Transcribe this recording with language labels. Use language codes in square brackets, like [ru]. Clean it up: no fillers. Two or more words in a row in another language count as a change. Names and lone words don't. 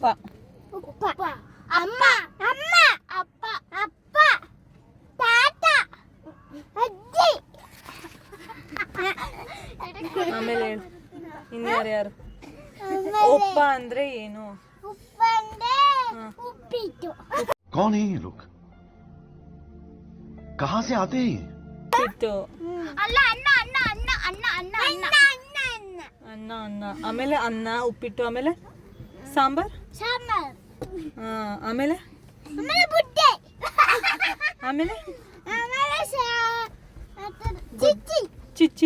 [kn] ಅಮ್ಮ, ಅಪ್ಪ, ತಾತ, ಅಜ್ಜಿ. ಆಮೇಲೆ ಹೇಳು, ಇನ್ಯಾರು? ಒಪ್ಪ ಅಂದ್ರೆ ಏನು? ಉಪ್ಪಿಟ್ಟು. [hi] कौन है ये लोग? कहाँ से आते हैं? [kn] ಉಪ್ಪಿಟ್ಟು. ಅಲ್ಲ, ಅನ್ನ. ಅನ್ನ. ಆಮೇಲೆ ಅನ್ನ, ಉಪ್ಪಿಟ್ಟು, ಆಮೇಲೆ ಸಾಂಬಾರ್. ಆಮೇಲೆ ಬುಡ್ಡೆ. ಆಮೇಲೆ ಚಿಚ್ಚಿ.